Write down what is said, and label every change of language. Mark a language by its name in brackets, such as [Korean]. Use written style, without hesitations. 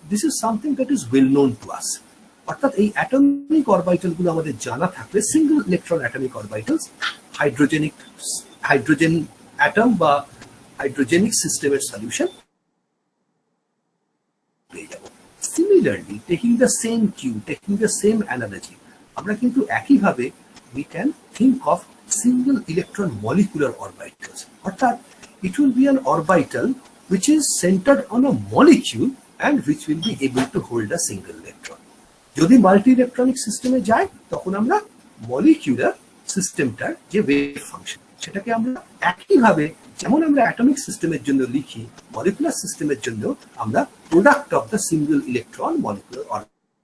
[English] This is something that is well known to us. [Bangla] অর্থাৎ এই atomic orbital গুলো আমাদের জানা থাকলে single electron atomic orbitals, hydrogen atom বা হাইড্রোজেনিক সিস্টেমের সলিউশন পেয়ে যাব। [English] similarly, taking the same cue, taking the same analogy, [Bangla] আমরা কিন্তু একইভাবে [English] we can think of single electron molecular orbitals. Orthat, it will be an orbital which is centered on a molecule and which will be able to hold a single electron. [Bangla] যদি multi electronic সিস্টেমে যায় তখন আমরা molecular সিস্টেমটার যে wave function সেটাকে আমরা একইভাবে যেমন আমরা অ্যাটমিক সিস্টেমের জন্য লিখি, মলিকুলার সিস্টেমের জন্য আমরা [English] Product of the single electron molecular orbital.